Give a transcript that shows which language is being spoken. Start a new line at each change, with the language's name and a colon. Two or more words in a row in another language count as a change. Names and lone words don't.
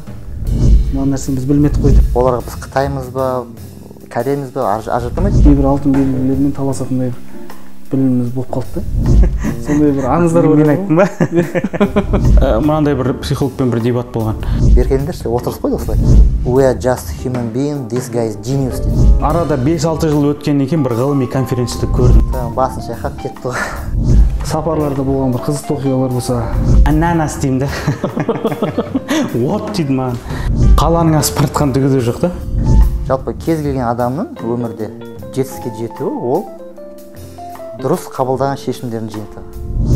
Kazakh: Мына нәрсені біз білмедік қой деп. Оларға біз Қытаймыз ба, Кореямыз ба ажыратылмайды. Кейбір алтын белгілермен таласатындай біліміміз болып қалды да. Сондай бір аңыздар бар. Мен айттым ба? Мынандай бір психологпен бір дебат болған. Бергендерші, отырыс қойды осылай.
English: We are just human being, this guy is genius дейді.
Kazakh: Арада 5-6 жыл өткеннен кейін бір ғылыми конференцияда көрдім. Басын шайқап кетті ғой. Сапарларда болған бір қызықты оқиғалар болса. Ананас деймін да. What дейді маған. Қаланың асып бара түгі де жоқ та. Жалпы кез келген адамның өмірде жетістікке жетуі ол дұрыс қабылдаған шешімдердің жиынтығы.